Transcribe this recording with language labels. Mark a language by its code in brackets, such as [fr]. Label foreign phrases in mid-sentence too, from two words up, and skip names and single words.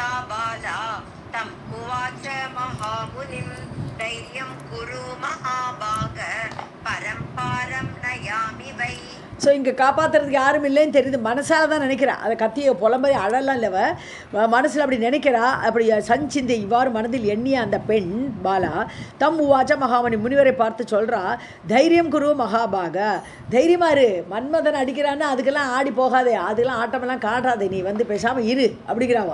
[sa] बाला तम् उवाच महामुनिं धैर्यं कुरु महाभाग परं पारं नयामि वै. [ta] ஸோ இங்கே காப்பாற்றுறதுக்கு யாரும் இல்லைன்னு தெரியுது, மனசால் தான் நினைக்கிறா. அதை கத்திய புலம்பரி அழலாம் இல்லவ, மனசில் அப்படி நினைக்கிறா. அப்படி சஞ்சிந்தை இவ்வாறு மனதில் எண்ணிய அந்த பெண் [sa] बाला तम् उवाच महामणि, [ta] முனிவரை பார்த்து சொல்கிறா, [sa] धैर्यं कुरु महाभाग, [ta] தைரியமாக இரு, மன்மதன் அடிக்கிறான்னு அதுக்கெல்லாம் ஆடி போகாதே, அதுக்கெல்லாம் ஆட்டமெல்லாம் காட்டாதே, நீ வந்து பேசாமல் இரு அப்படிங்கிறாவோ.